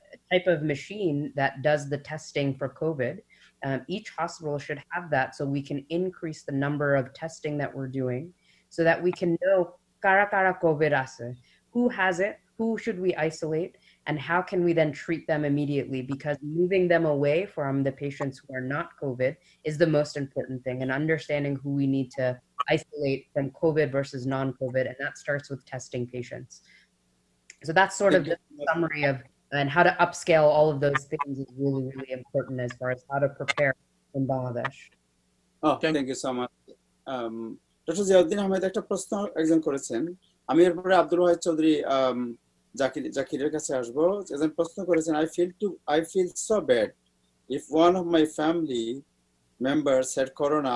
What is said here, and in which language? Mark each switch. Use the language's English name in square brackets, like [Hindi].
[English] type of machine that does the testing for COVID. Each hospital should have that so we can increase the number of testing that we're doing so that we can know [Bangla] kara kara COVID ase, [English] who has it, who should we isolate, and how can we then treat them immediately, because moving them away from the patients who are not COVID is the most important thing, and understanding who we need to isolate from COVID versus non-COVID, and that starts with testing patients. So that's sort of the summary of, and how to upscale all of those things is really, really important as far as how to prepare in Bangladesh. Oh, thank you so much. [Bangla] Doctor Ziauddin Ahmed একটা প্রশ্ন একজন করেছেন, আমি এরপরে আব্দুল ওয়াহিদ চৌধুরী জাকিরের কাছে আসবো। একজন প্রশ্ন করেছেন, [English] I feel so bad if one of my family members had corona.